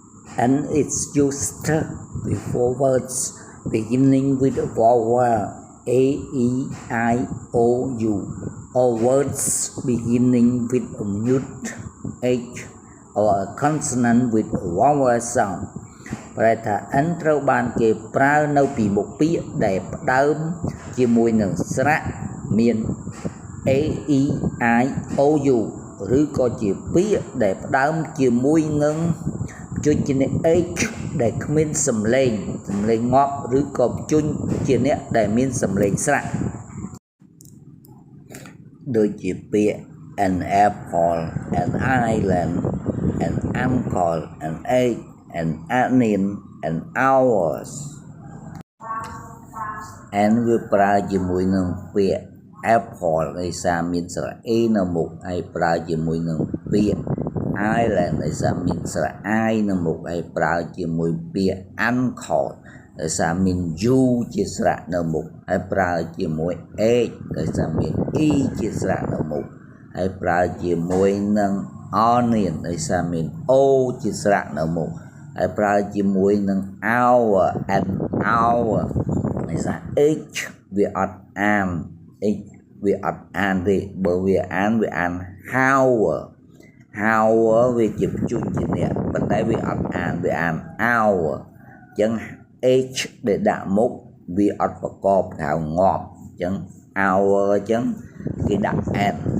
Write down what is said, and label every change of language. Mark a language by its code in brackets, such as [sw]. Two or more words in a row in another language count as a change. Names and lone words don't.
[en] and it's used before words beginning with a vowel a, e, I, o, u, or words beginning with a mute h or a consonant with a vowel sound [km] ប្រែថា n ត្រូវបានគេប្រើនៅពីមុខពាក្យ ដែលផ្ដើមជាមួយនឹងស្រៈមាន a, e, I, o, u ឬក៏ជាពាក្យដែលផ្ដើមជាមួយនឹងព្យញ្ជនៈ h ដែលគ្មានសំឡេងងាប់ឬក៏ព្យញ្ជនៈដែលមានសំឡេងស្រៈដូចជាពាក្យ [en] an apple an island an uncle an egg an onion an hours [km] and វាប្រើជាមួយនឹងពាក្យ apple ដោយសារមានស្រៈ a នៅមុខហើយប្រើជាមួយនឹងពាក្យ island ដោយសារមានស្រៈ i នៅមុខហើយប្រើជាមួយ ពាក្យ uncle ដោយសារមាន u ជាស្រៈនៅមុខហើយប្រើជាមួយ egg ដោយសារមាន e ជាស្រៈនៅមុខហើយ ប្រើជាមួយនឹង onion ដោយសារមាន o ជាស្រៈនៅមុខហើយប្រើជាមួយនឹង [en] hour and hour [km] ដោយសារ h វាអត់អាន h វាអត់អានទេបើវាអាន hour វាជាព្យញ្ជនៈប៉ុន្តែវាអត់អានវាអាន hour អញ្ចឹង h ដែលដាក់មុខវាអត់ប្រកបហៅងាប់អញ្ចឹង hour អញ្ចឹងគេដាក់ n